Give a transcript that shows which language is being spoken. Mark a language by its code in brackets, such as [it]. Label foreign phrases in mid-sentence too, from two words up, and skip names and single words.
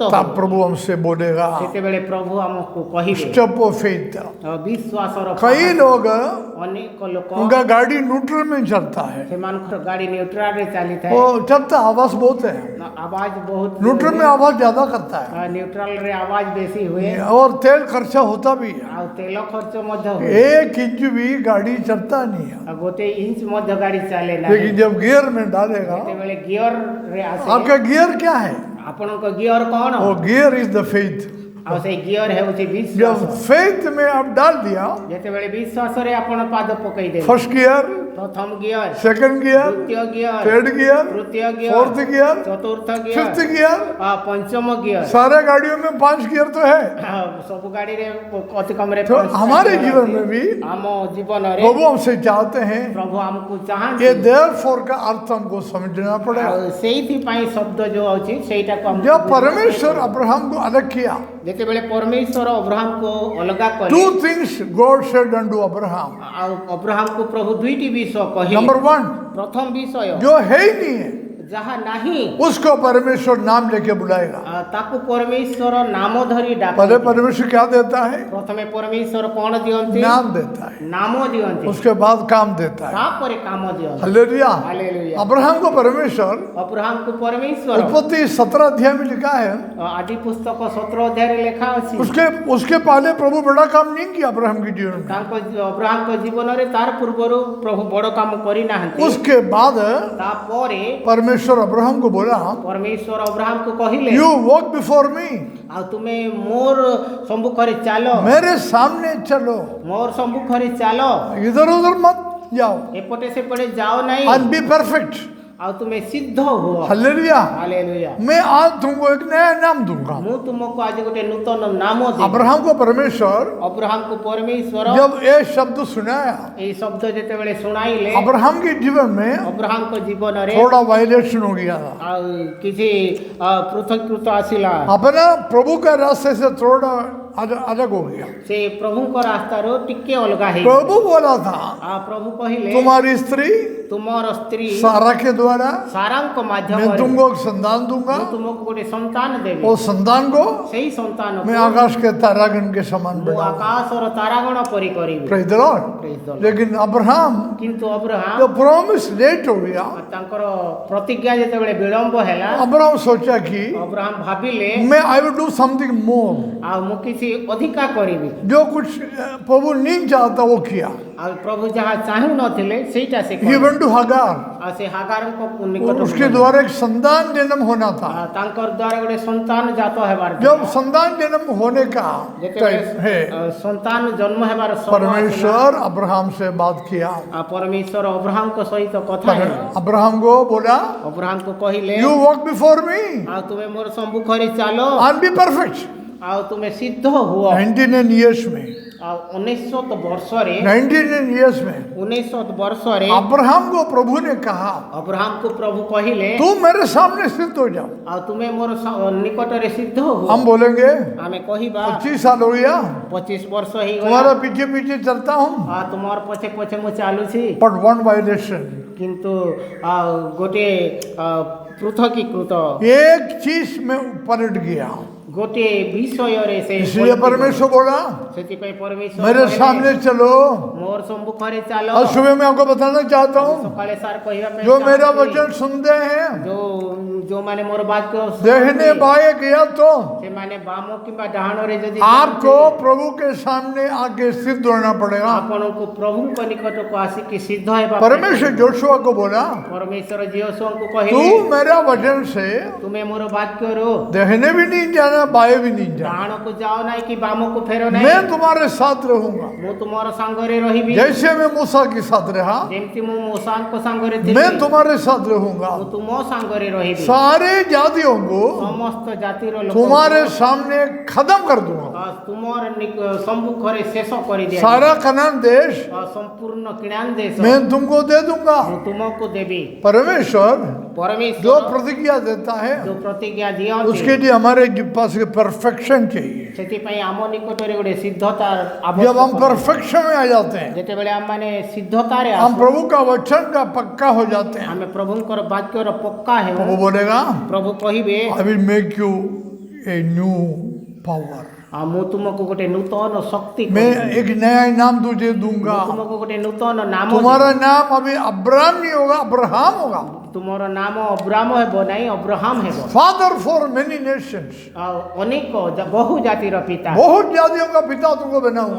[hi] तब [or] ହଉ [hi] प्रभु हमसे बोलेगा। [or] ସେତେବେଳେ ପ୍ରଭୁ ଆମକୁ କହିବେ। [en] step of faith. [or] ବିଶ୍ୱାସର [hi] कई [or] ପାହାଚ। [hi] लोग [or] ଅନେକ ଲୋକ [hi] उनका गाड़ी न्यूट्रल में चलता है, [or] ସେମାନଙ୍କର ଗାଡ଼ି ନ୍ୟୁଟ୍ରାଲରେ ଚାଲିଥାଏ। [hi] वो चलता आवाज बहुत है, आवाज बहुत न्यूट्रल में आवाज ज्यादा करता है [or] ନ୍ୟୁଟ୍ରାଲ ରେ ଆୱାଜ ବେଶୀ ହୁଏ [hi] और तेल खर्चा होता भी है। [or] ଆଉ ତେଲ ଖର୍ଚ୍ଚ ମଧ୍ୟ ହୁଏ। [hi] 1 इंच भी गाड़ी चलता नहीं है, [or] ଆଉ ଗୋଟେ ଇଞ୍ଚ ମଧ୍ୟ ଗାଡ଼ି ଚାଲେ ନାହିଁ। [hi] लेकिन जब गियर में डालेगा, [or] ଯେତେବେଳେ गियर ରେ ଆସେ [hi] आपका गियर क्या है? [or] ଆପଣଙ୍କ गियर କଣ? [en] वो gear is the faith. [or] ଆଉ ସେଇ गियर ହେଉଛି [hi] जब [or] ବିଶ୍ୱାସ। [hi] फेथ में आप डाल दिया, [or] ଯେତେବେଳେ ବିଶ୍ୱାସରେ ଆପଣ ପାଦ ପକେଇଦେବେ, [en] first gear, [or] ପ୍ରଥମ गियर, [en] second gear, [or] ଦ୍ୱିତୀୟ गियर, [en] third gear, [or] ତୃତୀୟ गियर, [en] fourth gear, [or] ଚତୁର୍ଥ [en] फिफ्थ गियर, गियर। [or] ପଞ୍ଚମ गियर। [hi] सारे गाड़ियों में 5 गियर तो है। [or] ସବୁ ଗାଡ଼ିରେ ଅତି କମରେ [hi] तो [or] 5ଟା [hi] हमारे [or] गियर [hi] जीवन [or] ଅଛି। [hi] में भी [or] ଆମ ଜୀବନରେ [hi] प्रभु हमसे चाहते हैं, [or] ପ୍ରଭୁ ଆମକୁ [hi] ये [or] ଚାହାନ୍ତି। [hi] देयरफॉर का अर्थ हमको समझना पड़ेगा। [or] ଆଉ ସେଇଥିପାଇଁ ଶବ୍ଦ ଯୋଉ ଅଛି ସେଇଟାକୁ ଆମକୁ [hi] जब [or] ବୁଝିବାକୁ [hi] परमेश्वर [or] ପଡ଼ିବ। [hi] अब्राहम को अलग किया, [or] ଯେତେବେଳେ ପରମେଶ୍ୱର ଅବ୍ରାହମକୁ ଅଲଗା କଲେ, [en] 2 things God said unto Abraham. [or] ଆଉ ଅବ୍ରାହମକୁ ପ୍ରଭୁ ଦୁଇଟି ବିଷୟ କହିଲେ। [hi] नंबर 1, [or] ପ୍ରଥମ ବିଷୟ [hi] जो है ही नहीं है, [or] ଯାହା ନାହିଁ [hi] उसको परमेश्वर नाम लेके बुलाएगा। [or] ତାକୁ ପରମେଶ୍ୱର ନାମ ଧରି [hi] पहले [or] ଡାକନ୍ତି। [hi] परमेश्वर क्या देता है? [or] ପ୍ରଥମେ ପରମେଶ୍ୱର କଣ ଦିଅନ୍ତି? [hi] नाम देता है, [or] ନାମ ଦିଅନ୍ତି, [hi] उसके बाद काम देता है। [or] ତାପରେ କାମ ଦିଅନ୍ତି। [hi] हालेलुया। [or] ହାଲେଲୁୟା। [hi] अब्राहम को परमेश्वर [or] ଅବ୍ରାହମକୁ ପରମେଶ୍ୱର [hi] उत्पत्ति 17 अध्याय में लिखा है, [or] ଆଦି ପୁସ୍ତକ 17 ଅଧ୍ୟାୟରେ ଲେଖା ଅଛି। [hi] उसके पहले प्रभु बड़ा काम नहीं किया अब्राहम की जीवन में। [or] ତାଙ୍କ ଅବ୍ରାହମଙ୍କ ଜୀବନରେ ତାର ପୂର୍ବରୁ ପ୍ରଭୁ ବଡ଼ କାମ କରିନାହାନ୍ତି। [hi] उसके बाद [or] ତାପରେ [hi] परमेश्वर अब्राहम को बोला, [or] ପରମେଶ୍ୱର ଅବ୍ରାହମକୁ କହିଲେ, [en] you walk before me, [or] ଆଉ ତୁମେ ମୋର ସମ୍ମୁଖରେ ଚାଲ, [hi] मेरे सामने चलो, [or] ମୋର ସମ୍ମୁଖରେ ଚାଲ, [hi] इधर उधर मत जाओ, [or] ଏପଟେ ସେପଟେ ଯାଅ ନାହିଁ, [en] and be perfect. [or] ଆଉ ତୁମେ ସିଦ୍ଧ ହୁଅ। [hi] हालेलुया। [or] ହାଲେଲୁୟା। [hi] मैं आज तुमको एक नया नाम दूंगा। [or] ମୁଁ ତୁମକୁ ଆଜି ଗୋଟେ ନୂତନ ନାମ ଦେବି। [hi] अब्राहम को परमेश्वर [or] ଅବ୍ରାହମକୁ ପରମେଶ୍ୱର [hi] जब ये शब्द सुनाया, [or] ଏଇ ଶବ୍ଦ ଯେତେବେଳେ ଶୁଣାଇଲେ, [hi] अब्राहम के जीवन में [or] ଅବ୍ରାହମଙ୍କ ଜୀବନରେ [hi] थोड़ा वायलेशन हो गया था। [or] ଆଉ କିଛି ପୃଥକୀକୃତ ଆସିଲା। [hi] अपना प्रभु के रास्ते से थोड़ा अलग हो गया। [or] ସେ ପ୍ରଭୁଙ୍କ ରାସ୍ତାରୁ ଟିକେ ଅଲଗା ହେଇ [hi] प्रभु बोला था, [or] ପ୍ରଭୁ କହିଲେ, [hi] तुम्हारी स्त्री [or] ତୁମର ସ୍ତ୍ରୀ [hi] सारा के द्वारा [or] ସାରାଙ୍କ [hi] मैं [or] ମାଧ୍ୟମରେ [hi] तुमको एक संतान दूंगा, [or] ମୁଁ ତୁମକୁ ଗୋଟେ ସନ୍ତାନ ଦେବି। [hi] वो संतान को [or] ସେଇ ସନ୍ତାନକୁ [hi] मैं आकाश के तारागण के समान [or] ମୁଁ [hi] बनाऊंगा। [or] ଆକାଶର ତାରାଗଣ ପରି କରିବି। [en] Praise the Lord। Praise the Lord। [hi] लेकिन अब्राहम [or] କିନ୍ତୁ ଅବ୍ରାହମ [hi] जो प्रॉमिस लेट हो गया, [or] ତାଙ୍କର ପ୍ରତିଜ୍ଞା ଯେତେବେଳେ ବିଳମ୍ବ ହେଲା, [hi] अब्राहम सोचा कि [or] ଅବ୍ରାହମ ଭାବିଲେ, [en] मैं I will do something more. [or] ଆଉ ମୁଁ କିଛି ଅଧିକା କରିବି। [hi] जो कुछ प्रभु नहीं चाहता वो किया। [or] ଆଉ ପ୍ରଭୁ ଯାହା ଚାହୁଁ ନଥିଲେ ସେଇଟା ସେ [en] He [or] କଲେ। [en] went to Hagar, [or] ଆଉ ସେ ହାଗାରଙ୍କ ନିକଟକୁ [hi] उसके [or] ଗଲେ। [hi] द्वारा एक संतान जन्म होना था। [or] ତାଙ୍କର ଦ୍ୱାରା ଗୋଟେ ସନ୍ତାନ ଜାତ ହେବାର ଥିଲା। [hi] जब संतान जन्म होने का [or] ଯେତେବେଳେ [hi] टाइम है, [or] ସନ୍ତାନ ଜନ୍ମ ହେବାର ସମୟ ଆସିଲା, [hi] परमेश्वर अब्राहम से बात किया। [or] ପରମେଶ୍ୱର ଅବ୍ରାହମଙ୍କ ସହିତ କଥା ହେଲେ। [hi] अब्राहम को बोला, [or] ଅବ୍ରାହମକୁ କହିଲେ, [en] you walk before me [or] ଆଉ ତୁମେ ମୋର ସମ୍ମୁଖରେ ଚାଲ, [en] and be perfect. [or] ଆଉ ତୁମେ ସିଦ୍ଧ ହୁଅ। [hi] 99 years में, [or] ଆଉ 1900 ବର୍ଷରେ [hi] 99 years में [or] 1900 ବର୍ଷରେ [hi] अब्राहम को प्रभु ने कहा, [or] ଅବ୍ରାହମକୁ ପ୍ରଭୁ କହିଲେ, [hi] तू मेरे सामने सिद्ध हो जाओ। [or] ଆଉ ତୁମେ ମୋର ନିକଟରେ ସିଦ୍ଧ ହୁଅ। [hi] हम बोलेंगे [or] ଆମେ କହିବା [hi] 25 साल हो गया, [or] 25 ବର୍ଷ ହେଇଗଲା, [hi] तुम्हारा पीछे पीछे चलता हूँ, [or] ଆଉ ତୁମର ପଛେ ପଛେ ମୁଁ ଚାଲୁଛି, [en] but one violation, [or] କିନ୍ତୁ ଆଉ ଗୋଟେ ପୃଥକୀକୃତ [hi] एक चीज में पलट गया। [or] ଗୋଟିଏ ବିଷୟରେ ସେ [hi] इसलिए परमेश्वर बोला, [or] ସେଥିପାଇଁ ପରମେଶ୍ୱର [hi] मेरे [or] କହିଲେ, [hi] सामने चलो। [or] ମୋର ସମ୍ମୁଖରେ ଚାଲ। [hi] और सुबह मैं आपको बताना चाहता हूँ, [or] ସକାଳେ ସାର୍ କହିବା ପାଇଁ [hi] जो मेरा [or] ଚାହୁଁଛି, [hi] वचन सुनते हैं, [or] ଯୋଉମାନେ ମୋର ବାକ୍ୟ [hi] देखने [or] ଶୁଣନ୍ତି, [hi] बाएं गया तो [or] ସେମାନେ ବାମ କିମ୍ବା ଡାହାଣରେ ଯଦି [hi] आपको [or] ଯାଆନ୍ତି, [hi] प्रभु के सामने आके सिद्ध होना पड़ेगा। [or] ଆପଣଙ୍କୁ ପ୍ରଭୁଙ୍କ ନିକଟକୁ ଆସିକି ସିଦ୍ଧ ହେବା ପାଇଁ [hi] परमेश्वर जोशुआ को बोला, [or] ପରମେଶ୍ୱର ଜିୟୋଶୁଆଙ୍କୁ [hi] तू [or] କହିଲେ, [hi] मेरा वचन से [or] ତୁମେ ମୋର ବାକ୍ୟରୁ [hi] देखने भी नहीं जाना, बाएं भी नहीं जाना, [or] ଡାହାଣକୁ ଯାଅ ନାହିଁ କି ବାମକୁ ଫେର ନାହିଁ, [hi] मैं तुम्हारे साथ रहूंगा। [or] ମୁଁ ତୁମର ସାଙ୍ଗରେ ରହିବି। [hi] जैसे मैं मूसा के साथ रहा, [or] ଯେମିତି ମୁଁ ମୂଷାଙ୍କ ସାଙ୍ଗରେ ଥିଲି, [hi] मैं तुम्हारे साथ रहूंगा। [or] ମୁଁ ତୁମ ସାଙ୍ଗରେ ରହିବି। [hi] सारे जातियों को [or] ସମସ୍ତ ଜାତିର [hi] तुम्हारे [or] ଲୋକଙ୍କୁ [hi] सामने खत्म कर दूंगा। [or] ତୁମର ସମ୍ମୁଖରେ ଶେଷ କରିଦିଆ [hi] सारा कनान देश [or] ସମ୍ପୂର୍ଣ୍ଣ କିଣାନ ଦେଶ [hi] मैं तुमको दे दूंगा। [or] ମୁଁ ତୁମକୁ ଦେବି। [hi] परमेश्वर जो [or] ପରମେଶ୍ୱର [hi] प्रतिज्ञा देता है, [or] ଯୋଉ ପ୍ରତିଜ୍ଞା ଦିଅନ୍ତି, [hi] उसके लिए हमारे पास परफेक्शन चाहिए। [or] ସେଥିପାଇଁ ଆମ ନିକଟରେ ଗୋଟେ ସିଦ୍ଧତା [hi] जब हम [or] ଆବଶ୍ୟକ। [hi] परफेक्शन में आ जाते हैं, [or] ଯେତେବେଳେ ଆମମାନେ ସିଦ୍ଧତାରେ [hi] हम [or] ଆସୁ, [hi] प्रभु का वचन का पक्का हो जाते हैं। [or] ଆମେ ପ୍ରଭୁଙ୍କର ବାକ୍ୟର ପକ୍କା ହେଉ। [hi] प्रभु बोलेगा, [or] ପ୍ରଭୁ କହିବେ, [en] I will make you a new power. [or] ଆଉ ମୁଁ ତୁମକୁ ଗୋଟେ ନୂତନ ଶକ୍ତି [hi] मैं [or] କରିବି। [hi] एक नया इनाम तुझे [or] ମୁଁ [hi] दूंगा। [or] ତୁମକୁ ଗୋଟେ ନୂତନ ନାମ [hi] तुम्हारा नाम अभी अब्राहम नहीं होगा, अब्राहम होगा। [or] ଦେବି। ତୁମର ନାମ ଅବ୍ରାମ ହେବ ନାହିଁ, ଅବ୍ରାହମ ହେବ। [en] father for many nations, [or] ଆଉ ଅନେକ ବହୁ ଜାତିର ପିତା। [hi] बहुत जातियों का पिता तुमको बनाऊंगा।